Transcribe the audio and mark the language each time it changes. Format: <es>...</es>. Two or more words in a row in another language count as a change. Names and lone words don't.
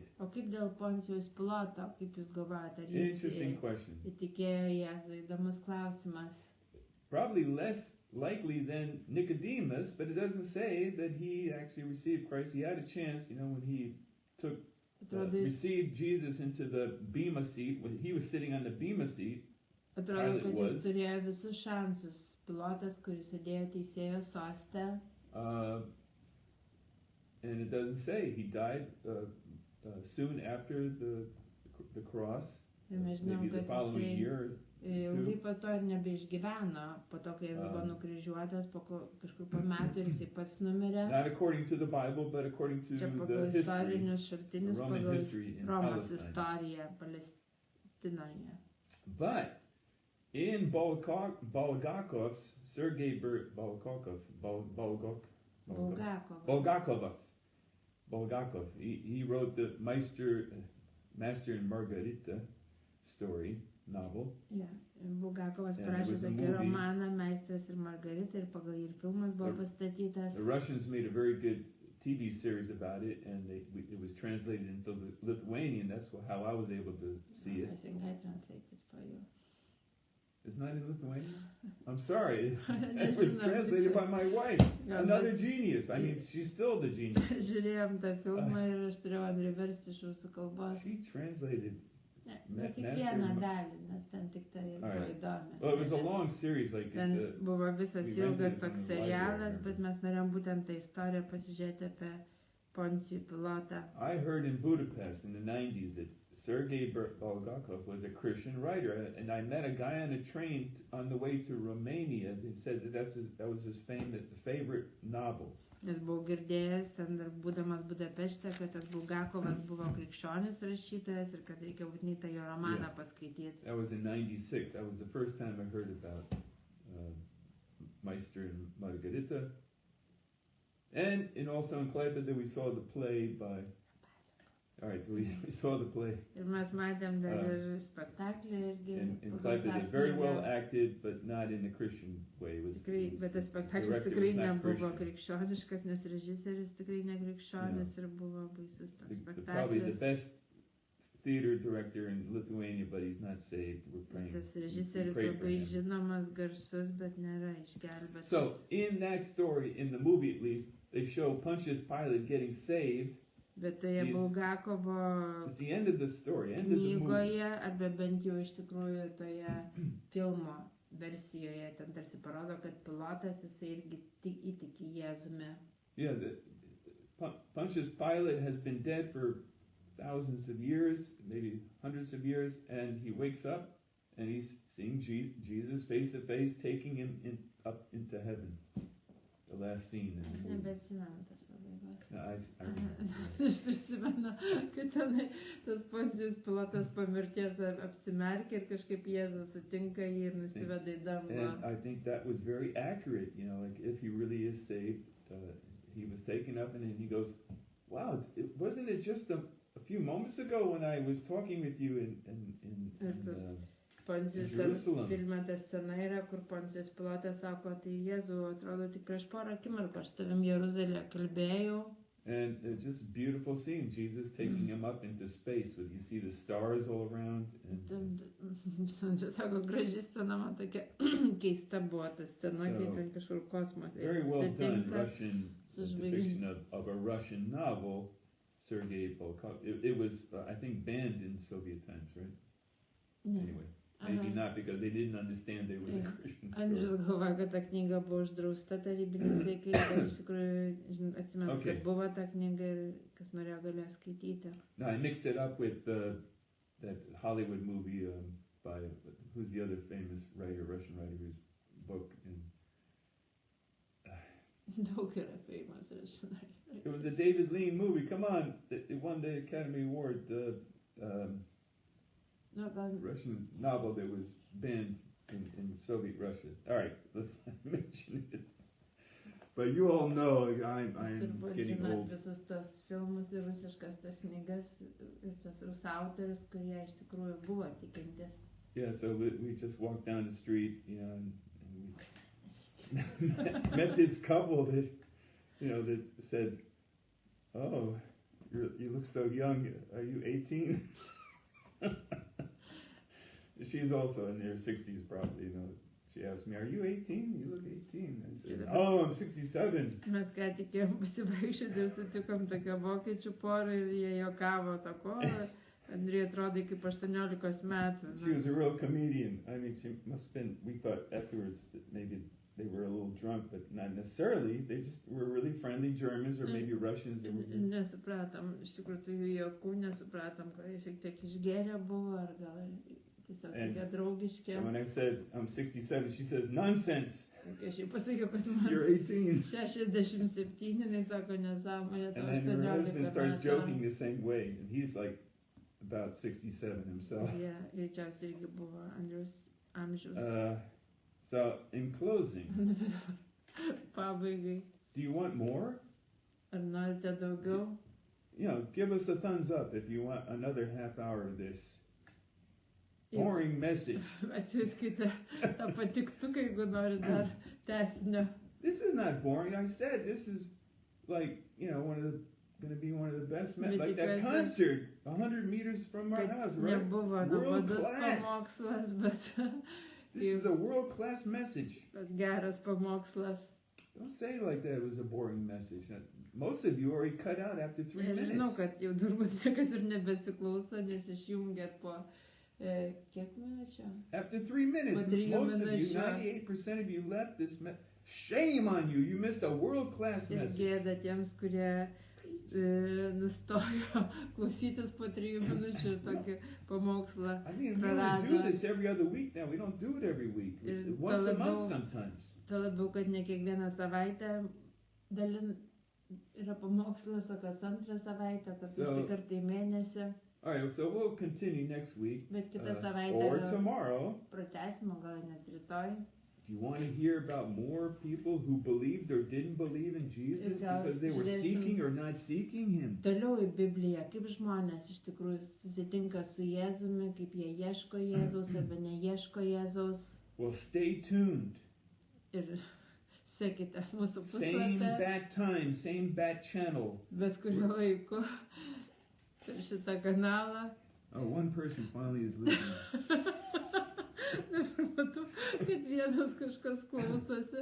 <lt>O kaip dėl Poncijos Piloto, kaip jūs galvojate, ar</lt> <en>Interesting</en> <lt>jis</lt> <en>question.</en> <lt>įtikėjo Jėzų? Įdomus klausimas.</lt> <en>Probably less likely than Nicodemus, but it doesn't say that he actually received Christ. He had a chance, when he took</en> <lt>Atrodo, jis,</lt> <en>received Jesus into the bema seat, when he was sitting on the bema seat.</en> <lt>atrodo, kad</lt> <en>was.</en> <lt>jis turėjo visus šansus. Pilotas, kuris sėdėjo teisėjo soste.</lt> <en>And it doesn't say he died soon after the cross,</en> <lt>Ir mes žinom,</lt> <en>maybe the</en> <lt>kad</lt> <en>following</en> <lt>jisai</lt> <en>year.</en> <lt>ilgai po to ir nebeišgyveno. Po to, kai jis buvo nukryžiuotas, kažkur po metų ir jisai pats numirė.</lt> <en>Not according to the Bible, but according to</en> <lt>Čia</lt> <en>the</en> <lt>pagal</lt> <en>history,</en> <lt>istorinius šaltinius,</lt> <en>Roman</en> <lt>pagal</lt> <en>history in</en> <lt>Romos</lt> <en>Palestine.</en> <lt>istoriją Palestinoje.</lt> <en>But in Bulgakov's, Sergei Bulgakov, Bulgakov, he wrote the Master and Margarita story, novel.</en> <lt>Yeah. Bulgakovas</lt> <en>Yeah,</en> <lt>parašė</lt> <en>it was a</en> <lt>tokį</lt> <en>movie.</en> <lt>romaną Meistras ir Margarita ir pagal jį ir filmas buvo pastatytas.</lt> <en>The Russians made a very good TV series about it, and it was translated into Lithuanian. That's how I was able to see it. I think I translated for you. It's not in Lithuanian? I'm sorry. It</en> <lt>Nežinau,</lt> <en>was translated by my wife.</en> <lt>Gal</lt> <en>Another</en> <lt>mes-</lt> <en>genius. I mean, she's still the genius.</en> <lt>Žiūrėjom tą filmą ir aš turėjau priversti iš rusų kalbos.</lt> <en>She translated.</en> <lt>Ne kiekvieną dalį, nes ten tik tai ir buvo</lt> <en>Alright.</en> <lt>įdomi.</lt> <en>Well, it was a long series, like</en> <lt>Ten</lt> <en>it's</en> <lt>buvo visas</lt> <en>we rented</en> <lt>ilgas</lt> <en>it</en> <lt>toks</lt> <en>from the library,</en> <lt>serialas,</lt> <en>I</en> <lt>bet mes norėjom būtent tą istoriją pasižiūrėti apie Poncijų Pilotą.</lt> <en>I heard in Budapest in the 90s that Sergei Bulgakov was a Christian writer, and I met a guy on a train on the way to Romania. They said that was his favorite novel.</en> <lt>Nes buvau girdėjęs, ten dar būdamas Budapešte, kad tas Bulgakovas buvo krikščionis rašytojas ir kad reikia būtinai tą jo romaną</lt> <en>Yeah.</en> <lt>paskaityti.</lt> <en>That was in '96. That was the first time I heard about Meister and Margarita. And also in Klaipėda we saw the play by. All right, so we saw the play</en> <lt>Ir mes matėm dar ir spektaklį irgi.</lt> <en>in</en> <lt>pagal tą</lt> <en>Klaipėda. Very well</en> <lt>knygą.</lt> <en>acted, but not in a Christian way. It was,</en> <lt>Tikrai, bet tas spektaklis</lt> <en>director</en> <lt>tikrai</lt> <en>was not</en> <lt>nebuvo</lt> <en>Christian.</en> <lt>krikščioniškas, nes režisierius tikrai nekrikščionis ir buvo baisus toks</lt> <en>Probably the</en> <lt>spektaklis.</lt> <en>best theater director in Lithuania, but he's not saved. We're praying.</en> <lt>Tas</lt> <en>we</en> <lt>režisierius</lt> <en>pray for</en> <lt>labai</lt> <en>him.</en> <lt>žinomas, garsus, bet nėra išgelbėtas.</lt> <en>So in that story, in the movie at least, they show Pontius Pilate getting saved.</en> <lt>Bet toje Jis- Bulgakovo</lt> <en>It's the end of the story, end of the movie.</en> <lt>knygoje, arba bent jau iš tikrųjų toje filmo versijoje, ten tarsi parodo, kad pilotas jisai irgi įtiki Jėzumi.</lt> <en>Yeah, Pontius Pilate has been dead for thousands of years, maybe hundreds of years, and he wakes up and he's seeing Jesus face to face, taking him up into heaven. The last scene in</en> <lt>Aš</lt> <en>the movie.</en> <lt>nebeatsimenu tas pabaigos.</lt> <en>No, I</en> <lt>Aš prisimenu, kad tenai tas Poncijus Pilotas po mirties apsimerkia ir kažkaip Jėzus sutinka jį ir nusiveda į dangų.</lt> <en>And I think that was very accurate, you know, like if he really is saved, he was taken up and then he goes, wow, wasn't it just a few moments ago when I was talking with you in</en> <lt>Poncijus</lt> <en>Jerusalem.</en> <lt>filme ta scena yra, kur Poncijus Pilotas sako, tai Jėzų, atrodo, tik prieš porą akimirkų aš tavim Jeruzalėje kalbėjau.</lt> <en>And just beautiful scene, Jesus taking him up into space, where you see the stars all around. And</en> <lt>Čia sako, graži scena, man tokia keista buvo ta scena, kaip ten kažkur kosmose.</lt> <en>Very well done Russian</en> <lt>žvaigždėm.</lt> <en>depiction of a Russian novel, Sergei Volkov. It was, I think, banned in Soviet times, right?</en> <lt>Ne.</lt> <en>Anyway, maybe not because they didn't understand they were the Christian</en> <lt>Andrius</lt> <en>story.</en> <lt>galvoja, kad ta knyga buvo uždrausta tarybiniais laikais, bet iš tikrųjų atsimenu,</lt> <en>Okay.</en> <lt>kad buvo ta knyga ir kas norėjo galėjo skaityti.</lt> <en>No, I mixed it up with that Hollywood movie by, who's the other famous writer, Russian writer, whose book in...</en> <lt>Daug yra famous rašinai.</lt> <en>It was a David Lean movie, come on, it won the Academy Award,</en> <lt>Nu, gal...</lt> <en>Russian novel that was banned in Soviet Russia. All right, let's not mention it. But you all know I'm</en> <lt>turbūt</lt> <en>getting</en> <lt>žinot</lt> <en>old.</en> <lt>visus tos filmus ir rusiškas tas knygas ir tos rusų autorius, kurie iš tikrųjų buvo tikintis.</lt> <en>Yeah, so we just walked down the street, you know, and we met this couple that, you know, that said, "Oh, you look so young. Are you 18?" She's also in her 60s, probably. You know, she asked me, "Are you 18? You look 18." I said, "Oh, I'm 67."</en> <lt>Mes ką tik ėjom pasivaikščioti ir sutikom tokią vokiečių porą ir jie juokavo, sako, Andrija atrodo kaip 18 metų.</lt> <en>She was a real comedian. I mean, she must have been. We thought afterwards that maybe they were a little drunk, but not necessarily. They just were really friendly Germans or maybe Russians. That were...</en> <lt>Nesupratom, iš tikrųjų tų jų juokų nesupratom, kad jie šiek tiek išgėrę buvo ar gal tiesiog tokie draugiški.</lt> <en>So when I said I'm 67, she says, "Nonsense.</en> <lt>Kai aš jau pasakiau, kad man</lt> <en>You're 18."</en> <lt>67, jis sako nesąmonė,</lt> <en>And</en> <lt>tau</lt> <en>then her</en> <lt>18</lt> <en>husband starts joking</en> <lt>metų.</lt> <en>the same way, and he's like about 67 himself.</en> <lt>Jie greičiausiai irgi buvo Andriaus amžiaus.</lt> <en>So in closing,</en> <lt>Pabaigai.</lt> <en>do you want more?</en> <lt>Ar norite daugiau?</lt> <en>You know, give us a thumbs up if you want another half hour of this boring message.</en> <lt>Atsiųskite tą patiktuką, jeigu nori dar tęsinio.</lt> <en>This is not boring. I said this is like, you know, going to be one of the best, like that concert 100 meters from our house, right?</en> <lt>Nebuvo nuobodus pamokslas, bet</lt> <en>This is a world-class message.</en> <lt>geras pamokslas.</lt> <en>Don't say it like that it was a boring message. Most of you already cut out after 3</en> <lt>Ir</lt> <en>minutes.</en> <lt>žinau, kad jau turbūt niekas ir nebesiklauso, nes išjungėt po kiek minučių?</lt> <en>After 3 minutes,</en> <lt>Po 3</lt> <en>most of you,</en> <lt>minučių.</lt> <en>98% of you left this shame on you. You missed a world-class</en> <lt>Ir</lt> <en>message.</en> <lt>gėda tiems, kurie nustojo klausytis po 3 minučių ir tokį pamokslą</lt> <en>I mean, we only</en> <lt>prarado.</lt> <en>do this every other week now. We don't do it every week. Once a month sometimes.</en> <lt>Tuo labiau, kad ne kiekvieną savaitę yra pamokslas, o kas antrą savaitę, kas tik kartą į mėnesį.</lt> <en>All right, so we'll continue next week.</en> <lt>Bet kitą</lt> <en>or</en> <lt>savaitę</lt> <en>tomorrow.</en> <lt>pratęsimo, gal net rytoj.</lt> <en>Do you want to hear about more people who believed or didn't believe in Jesus because they were seeking or not seeking Him?</en> <lt>Toliau į Bibliją, kaip žmonės iš tikrųjų susitinka su Jėzumi, kaip jie ieško Jėzaus arba neieško Jėzaus.</lt> <en>Well, stay tuned.</en> <lt>Ir sekite mūsų</lt> <en>Same</en> <lt>puslapį,</lt> <en>bat time, same bat channel.</en> <lt>bet kuriuo laiku per šitą kanalą.</lt> <en>Oh, one person finally is listening.</en> <lt>Dabar matau, kad vienas kažkas klausosi.</lt>